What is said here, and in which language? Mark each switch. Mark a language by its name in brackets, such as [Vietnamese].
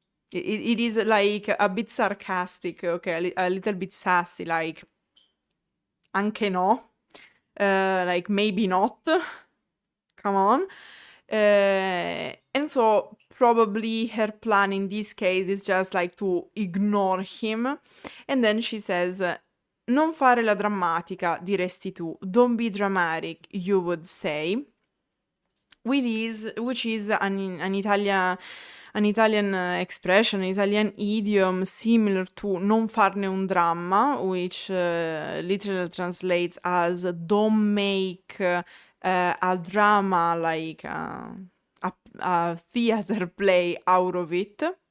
[English] It is like a bit sarcastic, okay, a little bit sassy, like [Italian] anche no, [English] like maybe not, come on. And so probably her plan in this case is just like to ignore him. And then she says, [Italian] non fare la drammatica, diresti tu. [English] Don't be dramatic, you would say. Which is an Italian expression, an Italian idiom similar to [Italian] non farne un dramma, [English] which literally translates as don't make a drama, like a theater play out of it,